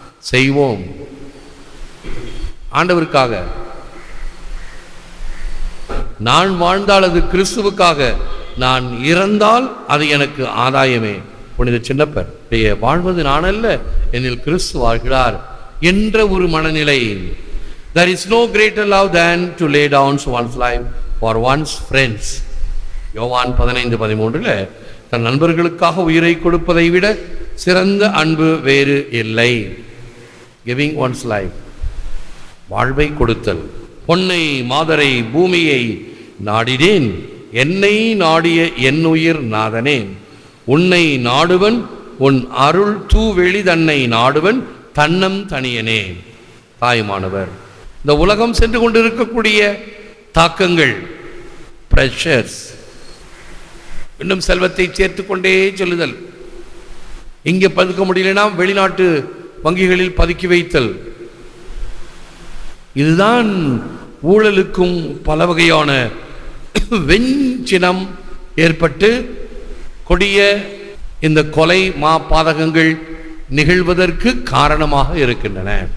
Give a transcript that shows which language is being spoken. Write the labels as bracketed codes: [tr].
[ta] செய்வோம் ஆண்டவருக்காக. நான் வாழ்ந்தால் அது கிறிஸ்துவுக்காக, நான் இறந்தால் அது எனக்கு ஆதாயமே. புனித சின்னப்பர், வாழ்வது நான் அல்ல, என்னில் கிறிஸ்து வாழ்கிறார் என்ற ஒரு மனநிலை. [en] There is no greater love than to lay down one's life for one's friends. [ta] யோவான் 15:13 தன் நண்பர்களுக்காக உயிரை கொடுப்பதை விட சிறந்த அன்பு வேறு இல்லை. [en] Giving one's life, [ta] வாழ்வை கொடுத்தல். பொன்னை மாதரை பூமியை நாடினேன், என்னை நாடிய என் உயிர் நாதனேன். உன்னை நாடுவன் உன் அருள் தூவெளி தன்னை நாடுவன் தன்னம் தனியனே. தாயுமானவர், இந்த உலகம் சென்று கொண்டிருக்கக்கூடிய தாக்கங்கள், பிரஷர்ஸ், இன்னும் செல்வத்தை சேர்த்து கொண்டே செல்லுதல், இங்கே பதுக்க முடியலனா வெளிநாட்டு வங்கிகளில் பதுக்கி வைத்தல், இதுதான் ஊழலுக்கும் பல வகையான வெஞ்சினம் ஏற்பட்டு கொடிய இந்த கொலை பாதகங்கள் நிகழ்வதற்கு காரணமாக இருக்கின்றன.